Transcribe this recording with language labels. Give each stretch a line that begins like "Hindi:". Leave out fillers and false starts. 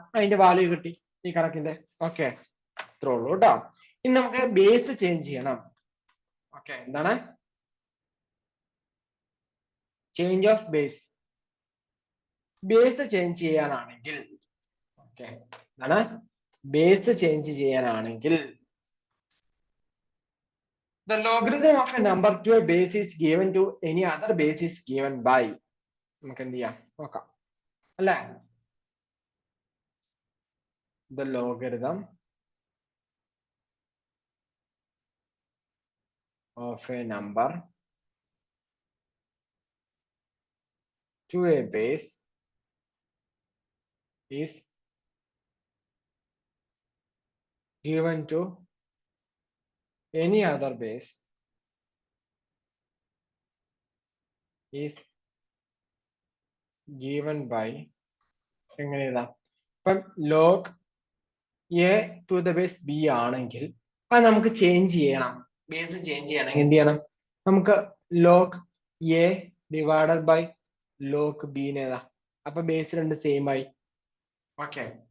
Malayalam: അതിന്റെ വാല്യൂ കിട്ടി ഈ കണക്കിന്റെ. ഓക്കെ, ഇത്രേ ഉള്ളൂ കേട്ടോ. ഇനി നമുക്ക് ബേസ് ചേഞ്ച് ചെയ്യണം. ഓക്കെ, എന്താണ്?
English: Change of base.
Malayalam: Base change ചെയ്യാനാണെങ്കിൽ ഓക്കെ, എന്താണ്? ബേസ് ചേഞ്ച് ചെയ്യാനാണെങ്കിൽ
English: the logarithm of a number to a base is given to any other base is given by.
Malayalam: നമുക്ക് എന്ത് ചെയ്യാം നോക്കാം അല്ലേ?
English: The logarithm of a number to a base is given to any other base is given by.
Malayalam: എങ്ങനെ എഴുതാം? ഇപ്പം log A to the base B ആണെങ്കിൽ അത് നമുക്ക് ചേഞ്ച് ചെയ്യണം. ബേസ് ചേഞ്ച് ചെയ്യണമെങ്കിൽ എന്ത് ചെയ്യണം? നമുക്ക് log A divided by log B എഴുതാം. അപ്പൊ ബേസ് രണ്ട് സെയിം ആയി. ഓക്കെ,